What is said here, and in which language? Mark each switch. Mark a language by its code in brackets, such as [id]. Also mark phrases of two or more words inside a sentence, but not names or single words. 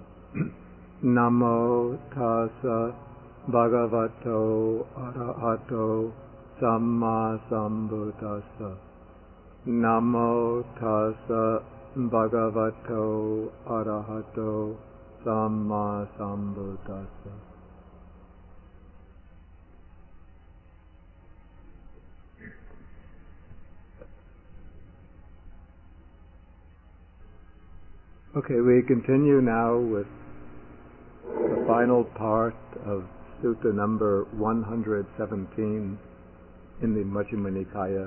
[pi] Namo tassa bhagavato arahato samma sambuddhassa. Namo tassa bhagavato arahato samma sambuddhassa. [en] Okay, we continue now with the final part of Sutta number 117 in the Majjhima Nikaya.